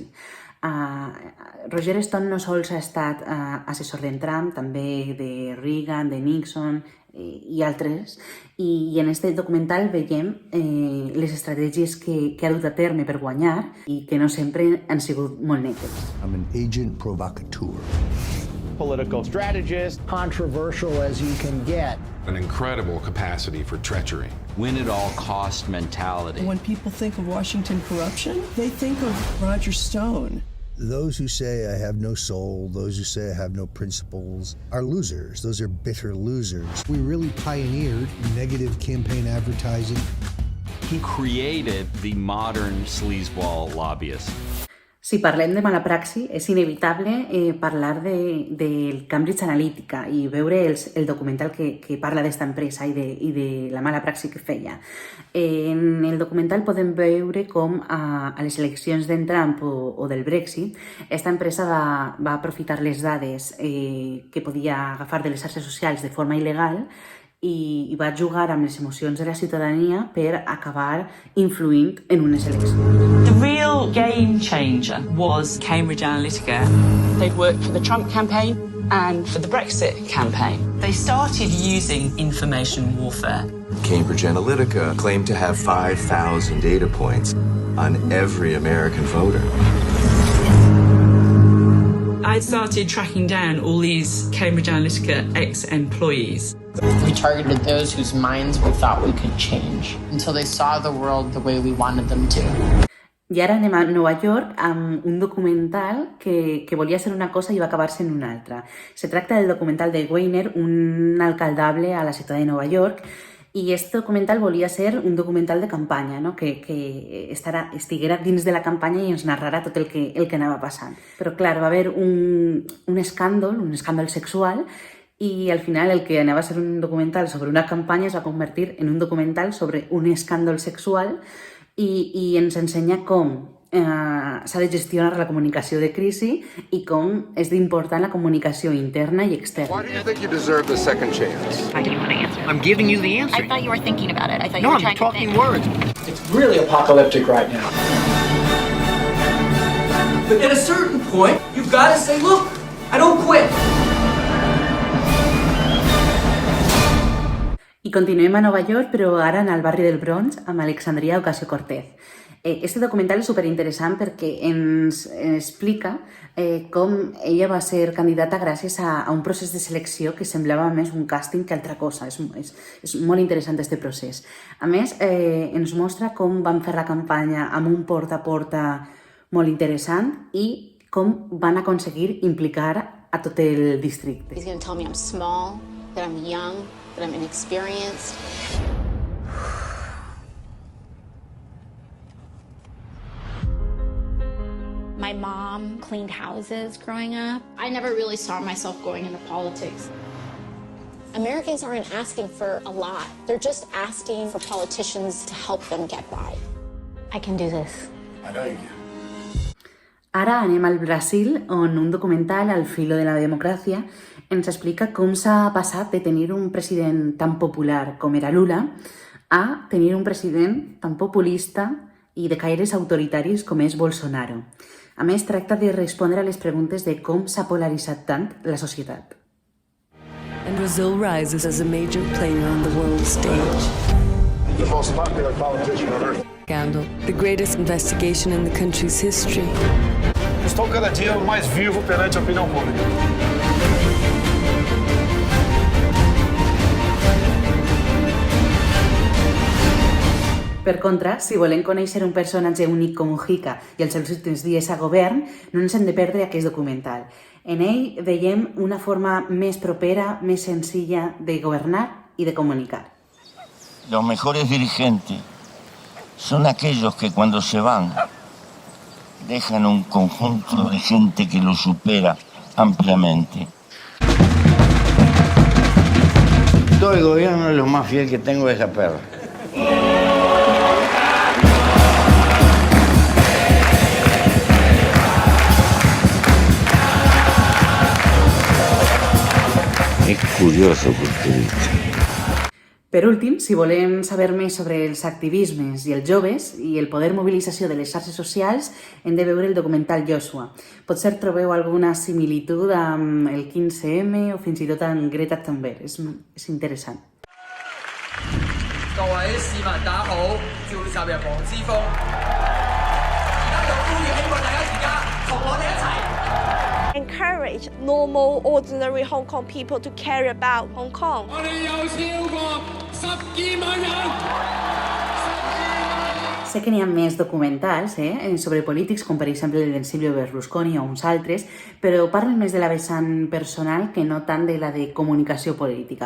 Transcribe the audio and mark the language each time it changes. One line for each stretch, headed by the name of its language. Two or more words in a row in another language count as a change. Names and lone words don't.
Catalan: Roger Stone no sols ha estat assessor d'en Trump, també de Reagan, de Nixon i altres, i en aquest documental veiem les estratègies que ha dut a terme per guanyar i que no sempre han sigut molt netes.
English: I'm an
French: agent provocateur.
English: Political strategist. Controversial as you can get. An incredible capacity for treachery. Win-at-all-cost mentality. When people think of Washington corruption, they think of Roger Stone. Those who say I have no soul, those who say I have no principles, are losers. Those are bitter losers. We really pioneered negative campaign advertising. He created the modern sleazeball lobbyist.
Catalan: Si parlem de mala praxi, és inevitable parlar del Cambridge Analytica i veure el documental que parla d'esta empresa i de la mala praxi que feia. En el documental podem veure com a les eleccions d'en Trump o del Brexit, esta empresa va aprofitar les dades que podia agafar de les xarxes socials de forma il·legal i va jugar amb les emocions de la ciutadania per acabar influint en unes eleccions.
English: The real game changer was Cambridge Analytica. They'd worked for the Trump campaign and for the Brexit campaign. They started using information warfare. Cambridge Analytica claimed to have 5,000 data points on every American voter. I started tracking down all these Cambridge Analytica ex-employees. We targeted those whose minds we thought we could change until they saw the world the way we wanted them to.
Catalan: I ara anem a Nova York amb un documental que volia ser una cosa i va acabar-se en una altra. Se tracta del documental de Weiner, un alcaldable a la ciutat de Nova York, i aquest documental volia ser un documental de campanya, no? que estiguera dins de la campanya i ens narrarà tot el que anava passant. Però clar, va haver un escàndol sexual, i al final el que anava a ser un documental sobre una campanya es va convertir en un documental sobre un escàndol sexual i ens ensenya com s'ha de gestionar la comunicació de crisi i com és d'important la comunicació interna i externa.
English: Why do you think you deserve the second chance? I do want to answer. I'm giving you the answer. I thought you were thinking about it. I thought No, you were I'm trying talking to think. words. It's really apocalyptic right now. But at a certain point, you've got to say, look, I don't quit.
Catalan: I continuem a Nova York, però ara en el barri del Bronx, amb Alexandria Ocasio-Cortez. Este documental és superinteressant perquè ens explica com ella va ser candidata gràcies a un procés de selecció que semblava més un càsting que altra cosa. És molt interessant este procés. A més, ens mostra com van fer la campanya amb un porta a porta molt interessant i com van aconseguir implicar a tot el districte.
English: He's going to tell me I'm small, that I'm young, that I'm inexperienced. My mom cleaned houses growing up. I never really saw myself going into politics. Americans aren't asking for a lot. They're just asking for politicians to help them get by. I can do this. I know you can.
Catalan: Ara anem al Brasil, on un documental al filo de la democràcia ens explica com s'ha passat de tenir un president tan popular com era Lula a tenir un president tan populista i de caires autoritaris com és Bolsonaro. A més, tracta de respondre a les preguntes de com s'ha polaritzat tant la societat.
English: And Brazil rises as a major player on the world stage. The most popular politician on earth. Scandal, the greatest investigation in the country's history.
Portuguese: Estou cada dia mais vivo perante a opinião pública.
Catalan: Per contra, si volem conèixer un personatge únic com Mujica i els seus últims dies a govern, no ens hem de perdre aquest documental. En ell veiem una forma més propera, més senzilla de governar y de comunicar.
Spanish: Los mejores dirigentes son aquellos que cuando se van dejan un conjunto de gente que los supera ampliamente. Todo el gobierno es lo más fiel que tengo de esa perra. Es curioso porque...
Catalan: Per últim, si volem saber més sobre els activismes i els joves i el poder mobilització de les xarxes socials, hem de veure el documental Joshua. Potser trobeu alguna similitud amb el 15M o fins i tot amb Greta Thunberg. És interessant.
Cantonese: 各位市民大家好，召集人黃之鋒，而家就呼籲希望大家而家同我哋一齊。
English: Encourage normal, ordinary Hong Kong people to care about Hong Kong.
Cantonese: 我哋有超過12萬人。
Catalan: Sé que n'hi ha més documentals sobre polítics, com per exemple el d'en Silvio Berlusconi o uns altres, però parlen més de la vessant personal que no tant de la de comunicació política.